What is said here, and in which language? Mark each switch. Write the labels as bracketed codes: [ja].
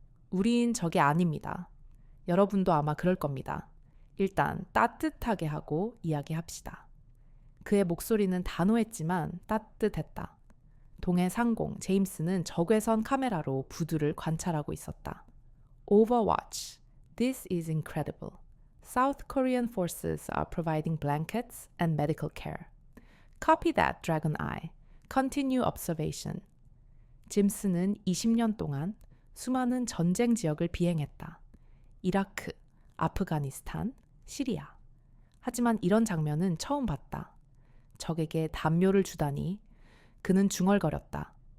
[ko] 우린 저게 아닙니다. 여러분도 아마 그럴 겁니다. 일단 따뜻하게 하고 이야기합시다. 그의 목소리는 단호했지만 따뜻했다. 동해 상공 제임스는 적외선 카메라로 부두를 관찰하고 있었다. [en] Overwatch. This is incredible. South Korean forces are providing blankets and medical care. Copy that, Dragon Eye. Continue observation. [ko] 짐스는 20년 동안 수많은 전쟁 지역을 비행했다. 이라크, 아프가니스탄, 시리아. 하지만 이런 장면은 처음 봤다. 적에게 담요를 주다니 그는 중얼거렸다.